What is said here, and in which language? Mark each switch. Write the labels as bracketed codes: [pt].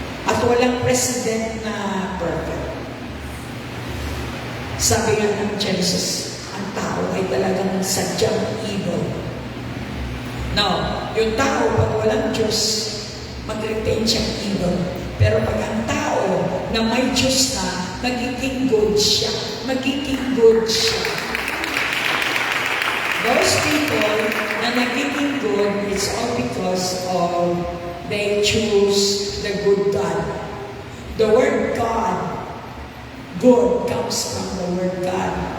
[tl] At walang president na perfect. Sabi nga ng Genesis, ang tao ay talagang sadyang evil. Now, yung tao, pag walang Diyos, mag-retain siyang evil. Pero pag ang tao na may Diyos na, magiging good siya. Magiging good siya. [en] Those people na nagiging good, it's all because of they choose the good God. The word God, good comes from the word God.